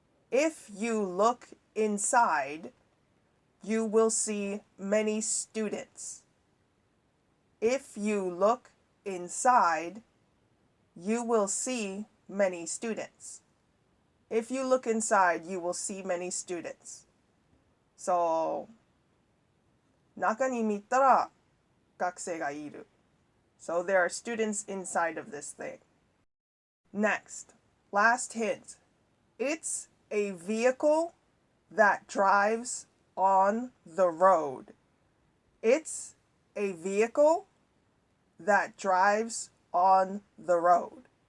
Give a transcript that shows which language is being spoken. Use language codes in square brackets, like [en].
[en] If you look inside, you will see many students. If you look inside, you will see many students. If you look inside, you will see many students. [ja] So, 中に見たら学生がいる. [en] So there are students inside of this thing. Next, last hint. It's a vehicle that drives on the road. It's a vehicle that drives on the road.